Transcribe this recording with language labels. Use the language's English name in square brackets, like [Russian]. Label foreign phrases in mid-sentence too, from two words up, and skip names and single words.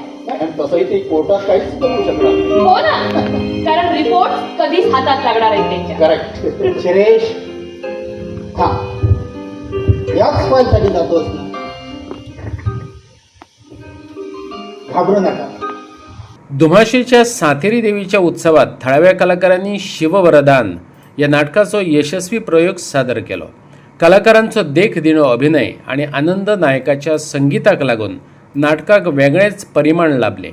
[Marathi] तसंही ते कोर्टात काहीच करू शकणार. हो ना, कारण रिपोर्ट कधीच हातात लागणार आहे त्यांच्या. करेक्ट. शिरेश, हा याच फाईलसाठी जातोस ना? घाबरू नका. [Konkani] धुमाशीच्या सातेरी देवीच्या उत्सवात थळाव्या कलाकारांनी शिववरदान या नाटकाचो यशस्वी प्रयोग सादर केलो. कलाकारांचो देख दिणो अभिनय आणि आनंद नायकाच्या संगीताक लागून नाटकाक वेगळेच परिमाण लाभले.